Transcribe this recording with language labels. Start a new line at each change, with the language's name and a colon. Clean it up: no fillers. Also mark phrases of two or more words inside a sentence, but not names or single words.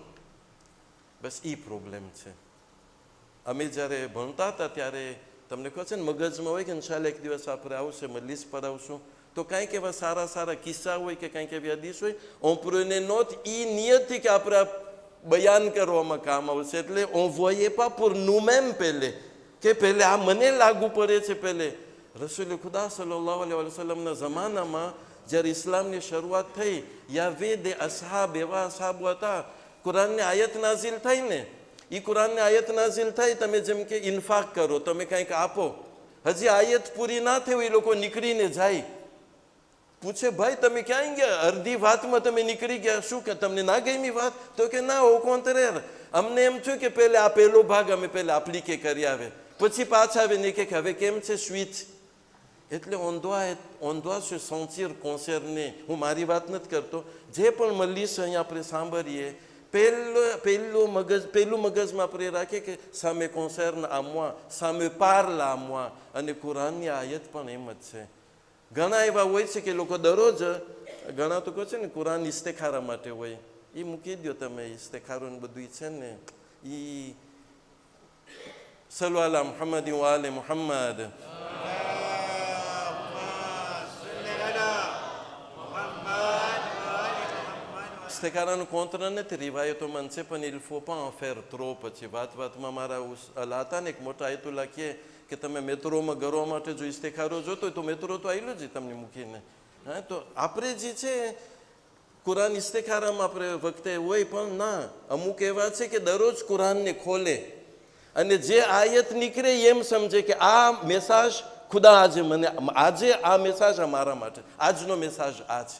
Gujarati: બસ એ પ્રોબ્લેમ છે. અમે જ્યારે ભણતા હતા ત્યારે તમને કહો છે ને મગજમાં હોય કે ઇન્શાલ્લાહ એક દિવસ આપણે આવશે, મજલિસ પર આવશું, તો કાંઈક એવા સારા સારા કિસ્સા હોય કે કાંઈક એવી હદીસ હોય, ઓમ્પ્રુને નોટ એ નિયતથી કે આપણે બયાન કરવામાં કામ આવશે. એટલે
French: on voyait pas pour nous-mêmes
Gujarati: પહેલે, કે પહેલે આ મને લાગુ પડે છે. પહેલે રસૂલ ખુદા
Arabic: صلى الله عليه وسلم
Gujarati: જમાનામાં જ્યારે ઇસ્લામની શરૂઆત થઈ, યા દે અસહાબ, એવા અસહાબો હતા, કુરાનની આયત નાઝિલ થઈ ને, એ કુરાનની આયત નાઝિલ થઈ, તમે જેમ કે ઇન્ફાક કરો, તમે કંઈક આપો, હજી આયત પૂરી ના થઈ એ લોકો નીકળીને જાય. પૂછે ભાઈ તમે ક્યાં ગયા, અડધી વાતમાં તમે નીકળી ગયા, શું કે તમને ના ગમી વાત? તો કે ના
French: au contraire,
Gujarati: અમને એમ થયું કે પહેલે આ પહેલો ભાગ અમે પહેલા અપ્લિકે કરી આવે, પછી પાછા આવે ને કે હવે કેમ છે સ્વિચ.
French: એટલે on doit se sentir concerné.
Gujarati: હું મારી વાત નથી કરતો, જે પણ મજલિસ અહીંયા આપણે સાંભળીએ, પહેલું મગજમાં આપણે રાખીએ કે સામે
French: concerne à moi,
Gujarati: સામે
French: parle à moi.
Gujarati: અને કુરાનની આયત પણ એમ જ છે. ઘણા એવા હોય છે કે લોકો દરરોજ, ઘણા તો કહે છે ને કુરાન ઇસ્તેખારા માટે હોય, એ મૂકી દો તમે, ઇસ્તેખારું બધું છે ને એ.
Arabic: صلوا على محمد وآل محمد.
Gujarati: ઇસ્તેખારાનું કોંત્ર નથી, રિવાયતોમાં છે, પણ
French: il faut pas en faire trop.
Gujarati: પછી વાતમાં મારા અલા હતા ને એક મોટા આયતુલ્લા કહે કે તમે મેટ્રોમાં ગરવા માટે જો ઇસ્તેખારો જોતો હોય તો મેટ્રો તો આવેલો જ તમને મૂકીને. હા, તો આપણે જે છે કુરાન ઇસ્તેખારામાં આપણે વખતે હોય, પણ ના, અમુક એવા છે કે દરરોજ કુરાનને ખોલે અને જે આયત નીકળે એમ સમજે કે આ મેસાજ ખુદા આજે આ મેસાજ આ મારા માટે, આજનો મેસાજ આ છે.